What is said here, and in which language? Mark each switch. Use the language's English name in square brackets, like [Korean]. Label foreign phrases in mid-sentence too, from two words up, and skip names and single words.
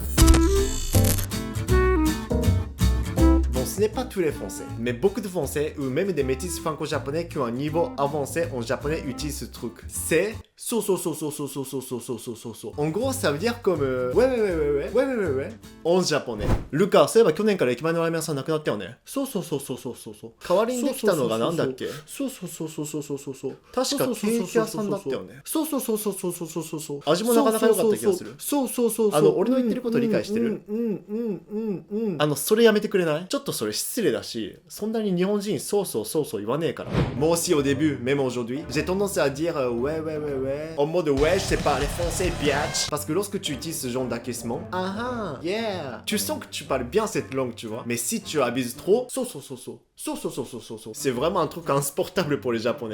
[French] Ce n'est pas tous les Français, mais beaucoup de Français ou même des métis franco-japonais qui ont un niveau avancé en japonais utilisent ce truc. C'est so. En gros, ça veut dire comme ouais en japonais. Lucas, [Japanese] そういえば去年から駅前のラーメン屋さんなくなったよね。そう。代わりにできたのがなんだっけ？そう。確かケーキ屋さんだったよね。そう。味もなかなか良かった気がする。そう。俺の言ってること理解してる？それやめてくれない？ちょっとそれ失礼だし、そんなに日本人そう言わねえから。 [French] Moi aussi au début, même aujourd'hui, j'ai tendance à dire ouais. En mode ouais, je sais pas, les français biatch. Parce que lorsque tu utilises ce genre d'acquiescement, yeah, tu sens que tu parles bien cette langue, tu vois. Mais si tu abuses trop, so. C'est vraiment un truc insupportable pour les Japonais.